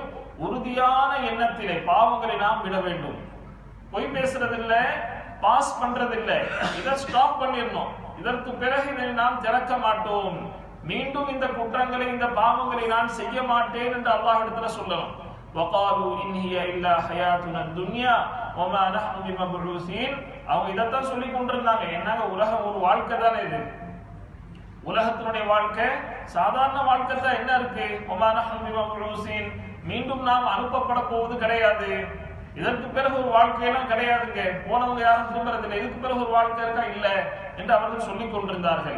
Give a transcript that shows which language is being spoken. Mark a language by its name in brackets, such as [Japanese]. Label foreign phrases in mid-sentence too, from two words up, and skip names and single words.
[Tamil] உறுதியான எண்ணத்திலே பாவங்களை நாம் விட வேண்டும். பொய் பேசுறதில்லை, பாஸ் பண்றதில்லை, இதை ஸ்டாப் பண்ணிடணும். இதற்கு பிறகு இதை நாம் திறக்க மாட்டோம், மீண்டும் இந்த குற்றங்களை இந்த பாவங்களை நான் செய்ய மாட்டேன் என்று அல்லாஹ்விடத்துல சொல்லணும். [Arabic] وقالوا إن هي إلا حياتنا الدنيا وما نحن بمبعوثين. [Tamil] அவங்க இதைத்தான் சொல்லி கொண்டிருந்தாங்க. என்னங்க உலகம் ஒரு வாழ்க்கை தானே இது, உலகத்தினுடைய வாழ்க்கை சாதாரண வாழ்க்கை தான், என்ன இருக்கு, [Arabic] وما نحن بمبعوثين, [Tamil] மீண்டும் நாம் அனுப்பப்பட போவது கிடையாது, இதற்கு பிறகு ஒரு வாழ்க்கையெல்லாம் கிடையாதுங்க, போனவங்க யாரும் திரும்புறதில்லை, இதுக்கு பிறகு ஒரு வாழ்க்கை இருக்கா இல்ல என்று அவர்கள் சொல்லிக் கொண்டிருந்தார்கள்.